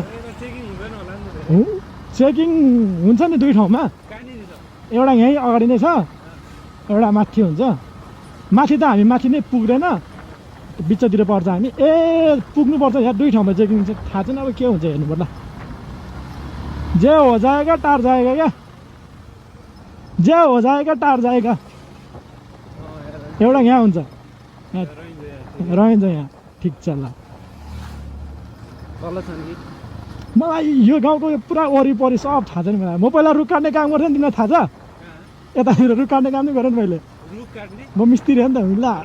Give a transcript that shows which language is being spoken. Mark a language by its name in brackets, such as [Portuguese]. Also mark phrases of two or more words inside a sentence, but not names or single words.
[Nepali] चेकिङ हुन्छ नि दुई ठाउँमा एउटा यहीँ अगाडि नै छ एउटा माथि हुन्छ माथि त हामी माथि नै पुग्दैन बिचतिर पर्छ हामी पुग्नुपर्छ यहाँ दुई ठाउँमा चेकिङ चाहिँ थाहा छैन अब के हुन्छ हेर्नु पर्ला जे [Hindi] हो जाएगा टार जाएगा क्या [Nepali] जे [Hindi] हो जाएगा टार जाएगा [Nepali] एउटा यहाँ हुन्छ रहन्छ यहाँ ठिक छ ल मलाई यो गाउँको पुरा वरिपरि सब थाहा छैन मलाई म पहिला रुख काट्ने काम गर्थेँ नि तिमीलाई थाहा छ यतातिर रुख काट्ने काम नै गरेँ नि मैले म मिस्त्री हो नि त ल